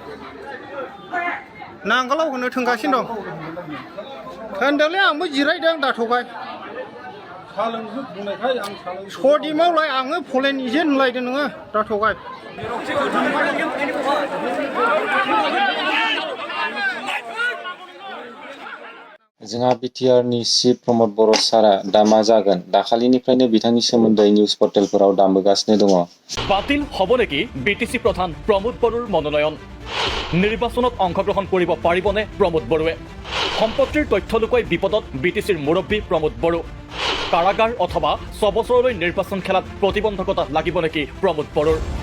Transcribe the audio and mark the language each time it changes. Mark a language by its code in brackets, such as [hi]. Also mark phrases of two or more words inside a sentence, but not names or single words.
[brx] नांगोलाव होनो थांगासिनो दं होनदोंलै आंबो जिरायदों दाथ'बाय सदिमावलाय आङो फलेन इजे होनलायदों नोङो दाथ'बाय जोंहा बिटिआरनि चिफ प्रमद बर' सारा दा मा जागोन दाखालिनिफ्रायनो बिथांनि सोमोन्दै निउज पर्टेलफोराव दामबोगासिनो दङ [as] বাতিল হ'ব নেকি বিটিসি প্ৰধান প্ৰমোদ বড়োৰ মনোনয়ন নিৰ্বাচনত অংশগ্ৰহণ কৰিব পাৰিবনে প্ৰমোদ বড়োৱে সম্পত্তিৰ তথ্য লুকুৱাই বিপদত বিটিসিৰ মুৰব্বী প্ৰমোদ বড়ো কাৰাগাৰ অথবা 6 বছৰলৈ নিৰ্বাচন খেলাত প্ৰতিবন্ধকতা লাগিব নেকি প্ৰমোদ বড়োৰ